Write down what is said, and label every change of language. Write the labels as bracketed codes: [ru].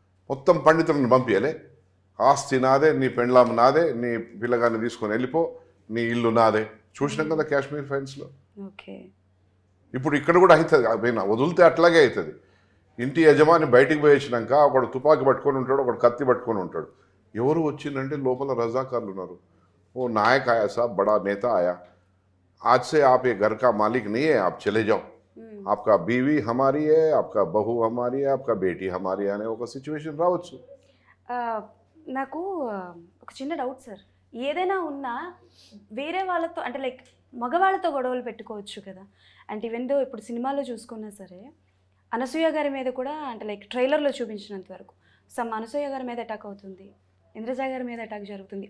[te] మొత్తం పండితులను పంపించలే, ఆస్తి నాదే, నీ పెండ్లాం నాదే, నీ పిల్లగాన్ని తీసుకొని వెళ్ళిపో, నీ ఇల్లు నాదే. చూసినాం కదా కాశ్మీర్ ఫైల్స్లో. ఓకే ఇప్పుడు ఇక్కడ కూడా అవుతుంది, వదిలితే అట్లాగే అవుతుంది. ఇంటి యజమాని బయటికి పోయి వచ్చినాక ఒకడు తుపాకీ పట్టుకొని ఉంటాడు, ఒకడు కత్తి పట్టుకొని ఉంటాడు. ఎవరు వచ్చిందంటే లోపల రజాకార్లు ఉన్నారు. [hi] ఓ నాయక్ ఆయా సాబ్, బడా నేత ఆయా, आज से आप ये घर का मालिक नहीं है, आप चले जाओ, आपका बीवी हमारी है, आपका बहू हमारी है, आपका बेटी हमारी है [te] అనే ఒక సిచ్యువేషన్ రావచ్చు. నాకు ఒక చిన్న డౌట్ సార్. ఏదైనా ఉన్నా వేరే వాళ్ళతో అంటే లైక్ మగవాళ్ళతో గొడవలు పెట్టుకోవచ్చు కదా. అంటే ఈవెన్ దో ఇప్పుడు సినిమాలో చూసుకున్నా సరే అనసూయ గారి మీద కూడా అంటే లైక్ ట్రైలర్లో చూపించినంత వరకు అనసూయ గారి మీద అటాక్ అవుతుంది, ఇంద్రజ గారి మీద అటాక్ జరుగుతుంది.